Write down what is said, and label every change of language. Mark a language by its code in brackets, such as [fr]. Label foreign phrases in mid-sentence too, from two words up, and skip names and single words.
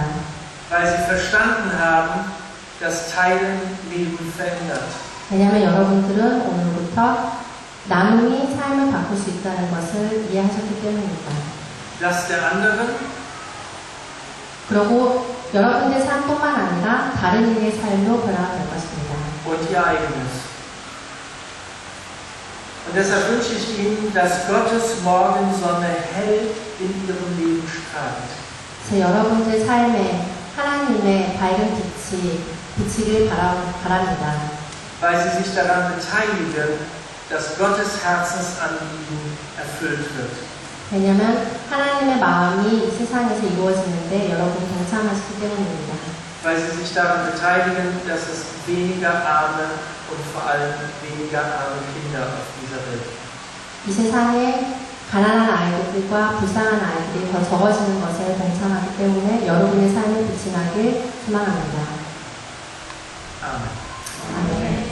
[de] Weil Sie verstanden haben, dass Teilen Leben verändert. [ko] 왜냐하면 여러분들은 오늘부터 나눔이 삶을 바꿀 수 있다는 것을 이해하셨기 때문입니다. [de] Dass der anderen [ko] 그리고 여러분의 삶뿐만 아니라 다른 이의 삶도 변화가 될 것입니다. [de] und ihr eigenes. Und deshalb wünsche ich Ihnen, dass Gottes Morgensonne hell in Ihrem Leben strahlt. [ko] 제 여러분들 삶에 하나님의 밝은 빛이 비치길 바랍니다. [de] Weil Sie sich daran beteiligen, dass Gottes Herzensanliegen erfüllt wird. [ko] 왜냐하면 하나님의 마음이 이 세상에서 이루어지는데 여러분이 동참하시기 때문입니다. [de] Weil sie sich daran beteiligen, dass es weniger Arme und vor allem weniger arme Kinder auf dieser Welt gibt. [ko] 이 세상에 가난한 아이들과 불쌍한 아이들이 더 적어지는 것에 동참하기 때문에 여러분의 삶이 빛이 나길 소망합니다. Amen. 아멘.